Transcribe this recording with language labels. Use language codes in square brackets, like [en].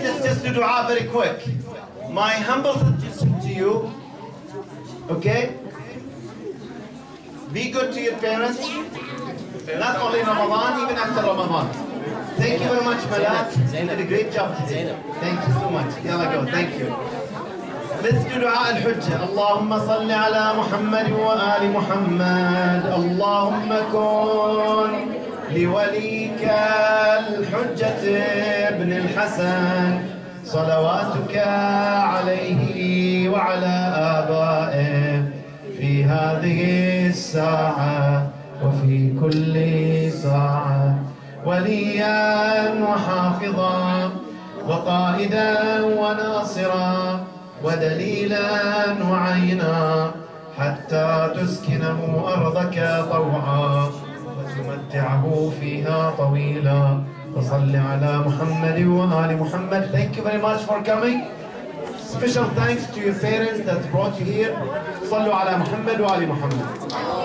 [en] Let's just do dua very quick. My humble suggestion to you, okay? Be good to your parents. Not only Ramadan, even after Ramadan. Thank you very much, Malak. You did a great job today. Thank you so much. Yalla go. Thank you. Let's do دعاء الحجة. [ar] اللهم صل على محمد وآل محمد. اللهم كن لوليك الحجة ابن الحسن صلواتك عليه وعلى آبائه في هذه الساعة وفي كل ساعة وليا وحافظا وقائدا وناصرا ودليلا وعينا حتى تسكنه أرضك طوعا وتمتعه فيها طويلا وصل على محمد وآل محمد. [en] Thank you very much for coming. Special thanks to your parents that brought you here. [ar] صلوا على محمد وآل محمد.